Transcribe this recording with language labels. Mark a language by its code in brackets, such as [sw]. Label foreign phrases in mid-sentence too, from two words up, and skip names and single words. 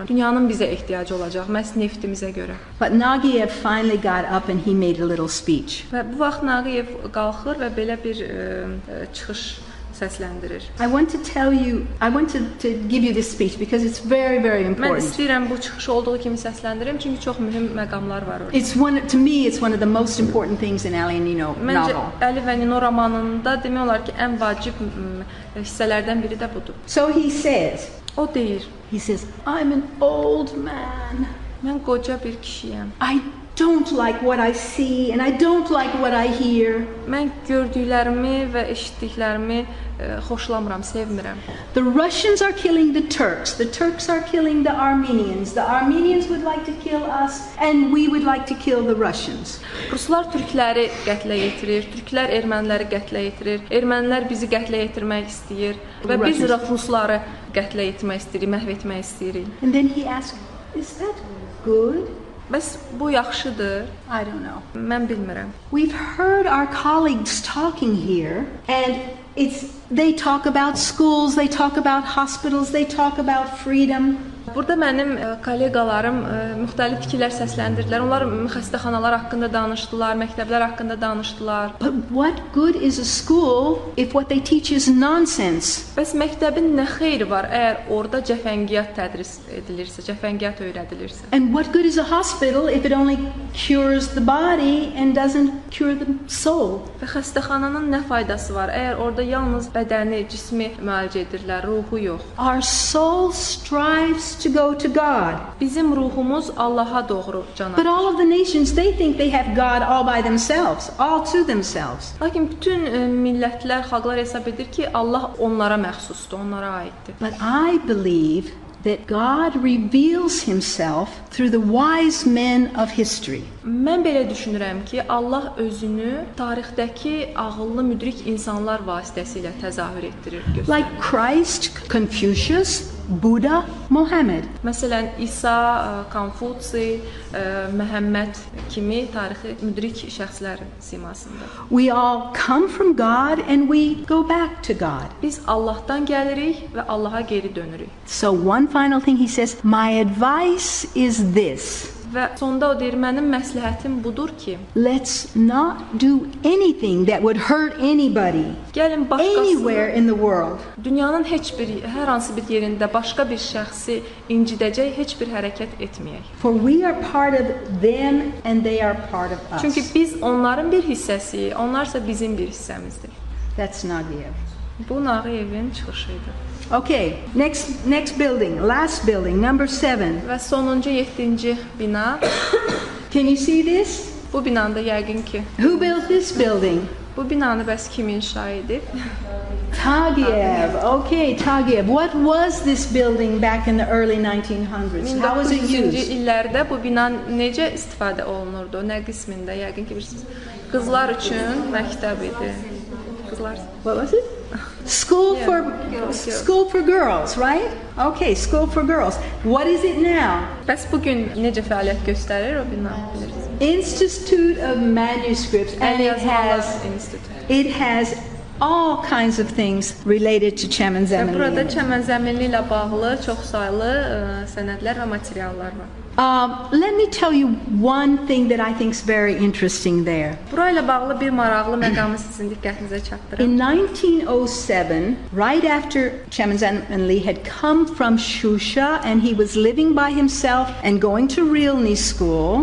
[az] Dünyanın bizə ehtiyacı olacaq, məhz neftimizə görə. [en] But Nagiev finally got up and he made a little speech. [az] Və bu vaxt Nagiev qalxır və belə bir çıxış səsləndirir. [en] I want to give you this speech because it's very important. [az] Mən istəyirəm bu çıxış olduğu kimi səsləndirim çünki çox mühüm məqamlar var orada. [en] To me it's one of the most important things in Ali and Nino novel. [az] Məncə Ali və Nino romanında demək olar ki, ən vacib hissələrdən biri də budur. [en] So he says, [az] o deyir. [en] He says, I'm an old man. [az] Mən qoca bir kişiyəm. [en] I don't like what I see and I don't like what I hear. [az] Mən gördüklərimi və eşitdiklərimi xoşlamıram, sevmirəm. [en] The Russians are killing the Turks. The Turks are killing the Armenians. The Armenians would like to kill us and we would like to kill the Russians. [az] Ruslar türkləri qətlə yetirir, türklər erməniləri qətlə yetirir, ermənilər bizi qətlə yetirmək istəyir və biz rusları qətlə yetirmək istəyirik, məhv etmək istəyirik. [en] And then he asked, is that good? [az] Bəs bu yaxşıdır? [en] I don't know. [az] Mən bilmirəm. [en] We've heard our colleagues talking here and they talk about schools, they talk about hospitals, they talk about freedom. [az] Burada mənim kolleqalarım müxtəlif fikirlər səsləndirdilər. Onlar xəstəxanalar haqqında danışdılar, məktəblər haqqında danışdılar. [en] But what good is a school if what they teach is nonsense? [az] Bəs məktəbin nə xeyri var əgər orada cəfəngiyyat tədris edilirsə, cəfəngiyyat öyrədilirsə? [en] And what good is a hospital if it only cures the body and doesn't cure the soul? [az] Və xəstəxananın nə faydası var əgər orada yalnız bədəni, cismi müalicə edirlər, ruhu yox? [en] Our soul strives to go to God. [az] Bizim ruhumuz Allaha doğru can atır. [en] But all of the nations, they think they have God all by themselves, all to themselves. [az] Lakin bütün millətlər, xalqlar hesab edir ki, Allah onlara məxsusdur, onlara aiddir. [en] But I believe that God reveals himself through the wise men of history. [az] Mən belə düşünürəm ki, Allah özünü tarixdəki ağıllı, müdrik insanlar vasitəsilə təzahür etdirir, göstərir. [en] Like Christ, Confucius, Buddha, Muhammad. [az] Məsələn, İsa, Konfutsi, Məhəmməd kimi tarixi müdrik şəxslərin simasında. [en] We all come from God and we go back to God. [az] Biz Allahdan gəlirik və Allaha geri dönürük. [en] So one final thing he says, my advice is this. [az] Və sonda o deyir, mənim məsləhətim budur ki, [en] let's not do anything that would hurt anybody [az] gəlin [en] anywhere in the world. [az] Dünyanın hər hansı bir yerində başqa bir şəxsi incidəcək heç bir hərəkət etməyək. [en] For we are part of them and they are part of us. [az] Çünki biz onların bir hissəsiyik, onlar isə bizim bir hissəmizdir. [en] That's Nagiyev. [az] Bu Nağiyevin çıxışı idi. [en] Okay, next building, last building, number 7. [az] Və sonuncu 7-ci bina. [en] Can you see this? [az] Bu binanda yəqin ki. [en] Who built this building? [az] Bu binanı bəs kim inşa edib? [en] Tagiev. Okay, Tagiev. What was this building back in the early 1900s? How was it used? [az] 1900-cü illərdə bu bina necə istifadə olunurdu? Nə qismində? Yəqin ki bilirsiniz. Qızlar üçün məktəb idi. Qızlar. [en] What was it? School for girls, right? Okay, school for girls. What is it now? [az] Bəs bu gün necə fəaliyyət göstərir o bina? Bilirsiniz? [en] Institute of Manuscripts, and it has all kinds of things related to Çəmənzəminlini. [az] Burada Çəmənzəminli ilə bağlı çoxsaylı sənədlər və materiallar var. [en] Let me tell you one thing that I think is very interesting there. [az] Burayla bağlı bir maraqlı məqamı sizin diqqətinizə çatdırım. [en] In 1907, right after Çəmənzəminli had come from Shusha and he was living by himself and going to Realny School.